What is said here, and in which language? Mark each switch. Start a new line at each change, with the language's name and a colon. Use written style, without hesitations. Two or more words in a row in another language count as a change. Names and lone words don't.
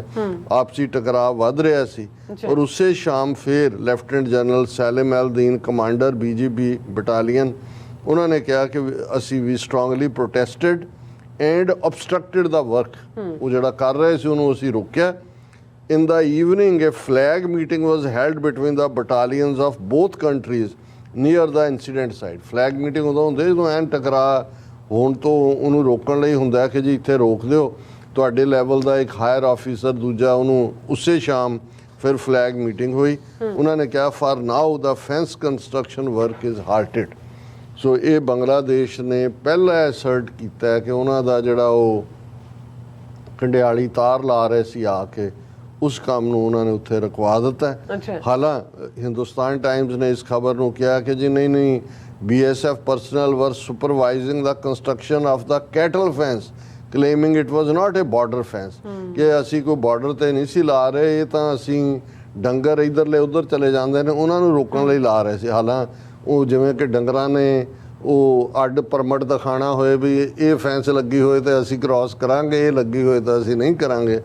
Punjabi: ਆਪਸੀ ਟਕਰਾਅ ਵੱਧ ਰਿਹਾ ਸੀ। ਔਰ ਉਸੇ ਸ਼ਾਮ ਫਿਰ ਲੈਫਟੀਨੈਂਟ ਜਨਰਲ ਸੈਲਿਮ ਐਲ-ਦੀਨ, ਕਮਾਂਡਰ BGB ਬਟਾਲੀਅਨ, ਉਹਨਾਂ ਨੇ ਕਿਹਾ ਕਿ ਅਸੀਂ ਵੀ
English: strongly protested and obstructed the work,
Punjabi: ਉਹ ਜਿਹੜਾ ਕਰ ਰਹੇ ਸੀ ਉਹਨੂੰ ਅਸੀਂ ਰੋਕਿਆ।
English: In the evening, a flag meeting was held between the battalions of both countries near the incident site. Flag meeting
Punjabi: ਉਦੋਂ ਹੁੰਦੇ ਜਦੋਂ ਐਨ ਟਕਰਾਅ ਹੋਣ ਤੋਂ ਉਹਨੂੰ ਰੋਕਣ ਲਈ ਹੁੰਦਾ ਕਿ ਜੀ ਇੱਥੇ ਰੋਕ ਦਿਓ, ਤੁਹਾਡੇ ਲੈਵਲ ਦਾ ਇੱਕ
English: higher officer
Punjabi: ਦੂਜਾ, ਉਹਨੂੰ ਉਸੇ ਸ਼ਾਮ ਫਿਰ
English: flag meeting
Punjabi: ਹੋਈ। ਉਹਨਾਂ ਨੇ ਕਿਹਾ
English: for now the fence construction work is halted.
Punjabi: ਸੋ ਇਹ ਬੰਗਲਾਦੇਸ਼ ਨੇ ਪਹਿਲਾਂ ਐਸਰਟ ਕੀਤਾ ਕਿ ਉਹਨਾਂ ਦਾ ਜਿਹੜਾ ਉਹ ਕੰਡਿਆਲੀ ਤਾਰ ਲਾ ਰਹੇ ਸੀ ਆ ਕੇ, ਉਸ ਕੰਮ ਨੂੰ ਉਹਨਾਂ ਨੇ ਉੱਥੇ ਰੁਕਵਾ ਦਿੱਤਾ। ਹਾਲਾਂ ਹਿੰਦੁਸਤਾਨ ਟਾਈਮਜ਼ ਨੇ ਇਸ ਖਬਰ ਨੂੰ ਕਿਹਾ ਕਿ ਜੀ ਨਹੀਂ,
English: BSF personnel were supervising the construction of the cattle fence, claiming it was not a border fence,
Punjabi: ਕਿ ਅਸੀਂ ਕੋਈ ਬਾਰਡਰ ਤੇ ਨਹੀਂ ਸੀ ਲਾ ਰਹੇ, ਇਹ ਤਾਂ ਅਸੀਂ ਡੰਗਰ ਇੱਧਰਲੇ ਉੱਧਰ ਚਲੇ ਜਾਂਦੇ ਨੇ ਉਹਨਾਂ ਨੂੰ ਰੋਕਣ ਲਈ ਲਾ ਰਹੇ ਸੀ। ਹਾਲਾਂ ਉਹ ਜਿਵੇਂ ਕਿ ਡੰਗਰਾਂ ਨੇ ਉਹ ਅੱਡ ਪਰਮਿਟ ਦਿਖਾਣਾ ਹੋਏ ਵੀ ਇਹ ਫੈਂਸ ਲੱਗੀ ਹੋਏ ਤੇ ਅਸੀਂ ਕ੍ਰਾਸ ਕਰਾਂਗੇ, ਇਹ ਲੱਗੀ ਹੋਏ ਤਾਂ ਅਸੀਂ ਨਹੀਂ ਕਰਾਂਗੇ।